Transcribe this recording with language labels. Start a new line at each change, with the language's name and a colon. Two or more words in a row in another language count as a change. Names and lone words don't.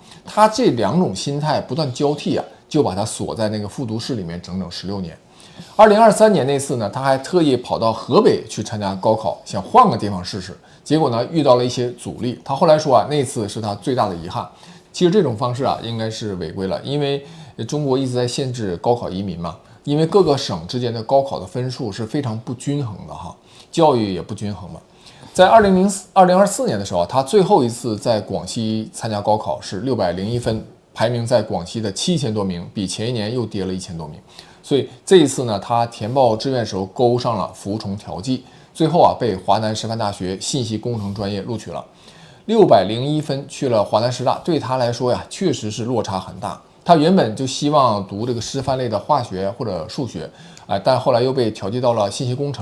Chinese: 他這兩種心態不斷交替啊，就把他鎖在那個復讀室裡面整整16年。2023年那次呢，他還特意跑到河北去參加高考，想換個地方試試。結果呢，遇到了一些阻力。他後來說啊，那次是他最大的遺憾。其實這種方式啊，應該是違規了，因為中國一直在限制高考移民嘛，因為各個省之間的高考的分數是非常不均衡的哈，教育也不均衡嘛。在2024年的時候，他最後一次在廣西參加高考是601分，排名在廣西的7000多名，比前一年又跌了1000多名。所以這一次呢，他填報志願時候勾上了服從調劑，最後啊被華南師範大學信息工程專業錄取了。601分去了華南師大，對他來說呀，確實是落差很大。他原本就希望讀這個師範類的化學或者數學，但後來又被調劑到了信息工程。